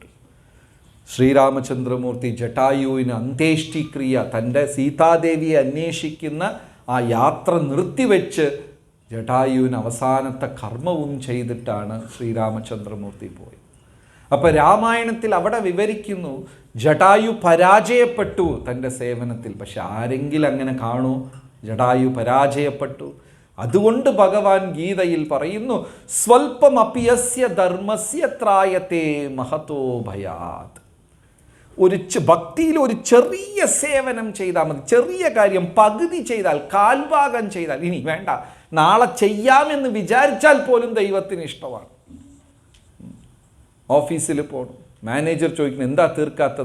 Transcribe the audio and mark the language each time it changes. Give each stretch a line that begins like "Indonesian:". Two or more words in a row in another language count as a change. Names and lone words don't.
Malayalam: ശ്രീരാമചന്ദ്രമൂർത്തി ജടായുവിന് അന്ത്യേഷ്ടിക്രിയ, തൻ്റെ സീതാദേവിയെ അന്വേഷിക്കുന്ന ആ യാത്ര നിർത്തിവെച്ച് ജടായുവിന് അവസാനത്തെ കർമ്മവും ചെയ്തിട്ടാണ് ശ്രീരാമചന്ദ്രമൂർത്തി പോയത്. അപ്പോൾ രാമായണത്തിൽ അവിടെ വിവരിക്കുന്നു, ജടായു പരാജയപ്പെട്ടു തൻ്റെ സേവനത്തിൽ. പക്ഷെ ആരെങ്കിലും അങ്ങനെ കാണൂ? ജടായു പരാജയപ്പെട്ടു. അതുകൊണ്ട് ഭഗവാൻ ഗീതയിൽ പറയുന്നു,
Sanskrit: സ്വൽപമപ്യസ്യ ധർമ്മസ്യ ത്രായത്തെ മഹതോ ഭയാത്.
Malayalam: ഭക്തിയിൽ ഒരു ചെറിയ സേവനം ചെയ്താൽ മതി, ചെറിയ കാര്യം പകുതി ചെയ്താൽ, കാൽഭാഗം ചെയ്താൽ, ഇനി വേണ്ട, നാളെ ചെയ്യാമെന്ന് വിചാരിച്ചാൽ പോലും ദൈവത്തിന് ഇഷ്ടമാണ്. ഓഫീസിൽ പോകണം, മാനേജർ ചോദിക്കുന്നു, എന്താ തീർക്കാത്തത്?